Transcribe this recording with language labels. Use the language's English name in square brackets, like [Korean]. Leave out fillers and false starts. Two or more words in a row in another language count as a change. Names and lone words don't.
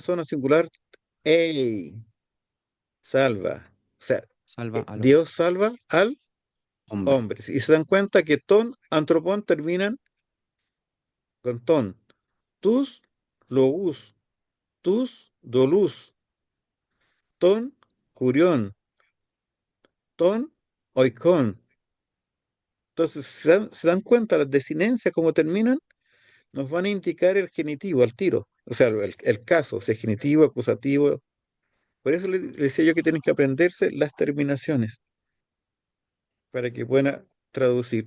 [Spanish] persona singular, ei, salva. O sea, salva al Dios salva al hombre. hombre. Y se dan cuenta que [Greek] τόν, ἄνθρωπον [Spanish] terminan con ton. [Greek] τούς, λόγος, τούς, δοῦλος, τόν, κύριον, τόν, οἶκον. [Spanish] Entonces, se dan cuenta las desinencias como terminan, nos van a indicar el genitivo al tiro. O sea, el caso, si es genitivo, acusativo. Por eso le decía yo que tienen que aprenderse las terminaciones para que puedan traducir.